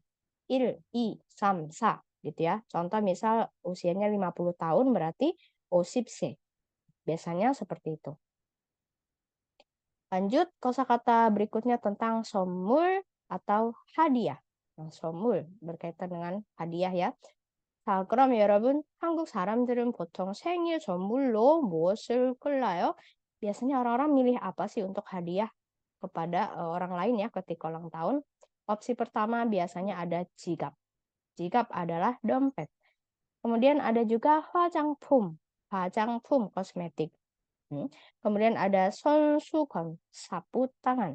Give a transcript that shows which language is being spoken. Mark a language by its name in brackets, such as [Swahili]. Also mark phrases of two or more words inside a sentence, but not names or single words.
[Indonesian] 1, 2, 3, 4 gitu ya. Contoh misal usianya 50 tahun berarti osip C. Biasanya seperti itu. Lanjut kosakata berikutnya tentang somul atau hadiah. Nah, somul berkaitan dengan hadiah ya. [Korean] 자, 그럼 여러분, 한국 사람들은 보통 생일 선물로 무엇을 골라요? [Indonesian] Biasanya orang-orang milih apa sih untuk hadiah kepada orang lain ya ketika ulang tahun? Opsi pertama biasanya ada jigap. Jigap adalah dompet. Kemudian ada juga 화장품 kosmetik. Kemudian ada 손수건, sapu tangan.